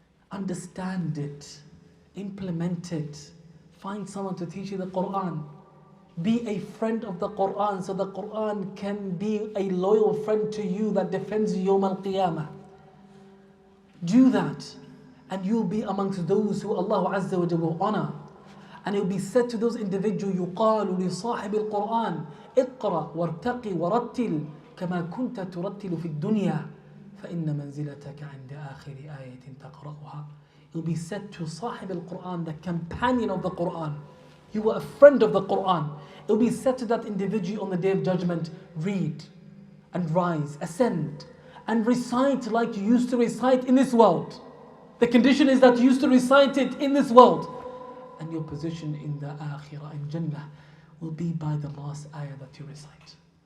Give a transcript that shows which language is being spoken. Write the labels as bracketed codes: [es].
[en] Understand it. Implement it. Find someone to teach you the Quran. Be a friend of the Quran so the Quran can be a loyal friend to you that defends you Yawm al-Qiyamah. Do that and you'll be amongst those who Allah Azza wa Jal will honor. And it will be said to those individuals, [ar] يُقَالُ لِصَاحِبِ الْقُرْآنِ اقْرَأْ وَارْتَقِ وَرَتِّلْ كَمَا كُنْتَ تُرَتِّلُ فِي الدُّنْيَا فَإِنَّ مَنْزِلَتَكَ عِنْدَ آخِرِ آيَةٍ تَقْرَأُهَا. [en] It will be said to Sahib al-Quran, the companion of the Quran. You were a friend of the Quran. It will be said to that individual on the Day of Judgment, read and rise, ascend and recite like you used to recite in this world. The condition is that you used to recite it in this world. And your position in the Akhirah, in Jannah, will be by the last ayah that you recite.